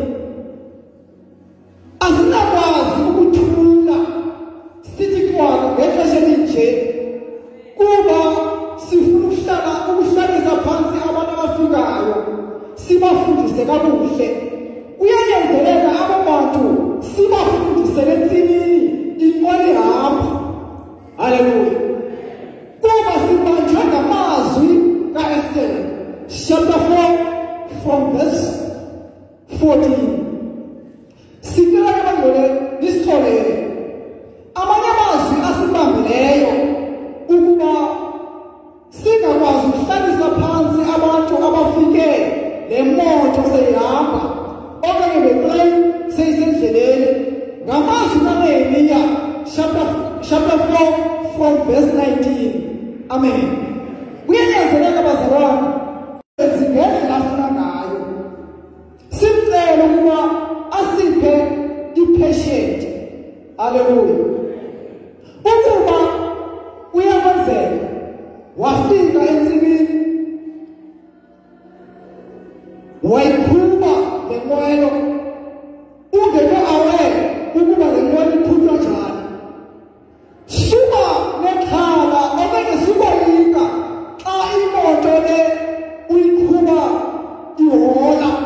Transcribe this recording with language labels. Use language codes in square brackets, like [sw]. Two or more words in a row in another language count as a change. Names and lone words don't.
[xh] Asinakwazi ukuthula sithi kwakho ngexesha elinje kuba sifuna ukuhlalisa phansi abantu abafikayo sibafundise kakuhle. Kuyanyanzeleka abo bantu sibafundise entsimini inqwelo ihamba. Haleluya. Kuba sibanjwe ngamazwi ka-Esther [en] chapter 4 from verse 14. [xh] Sicela ke bangcwele nisitholele amanye amazwi asibambileyo ukuba singakwazi ukuhlalisa phansi abantu abafike le moto seyihamba okanye betrain seyisendleleni. Ngamazwi kaNehemiya [en] chapter 4 from verse 19. [xh] Amen. Kuyanyanzeleka bazalwane ezingendlela afuna ngayo simcele ukuba asiphe i-patient. Haleluya. Ukuba uyakwenzeka wafika entsimini wayikhupha le nqwelo ungekho aware ukuba le nqwelo iqhutywa njani, suka nekhala okanye sukoyika xa imoto le uyiqhuba ihola.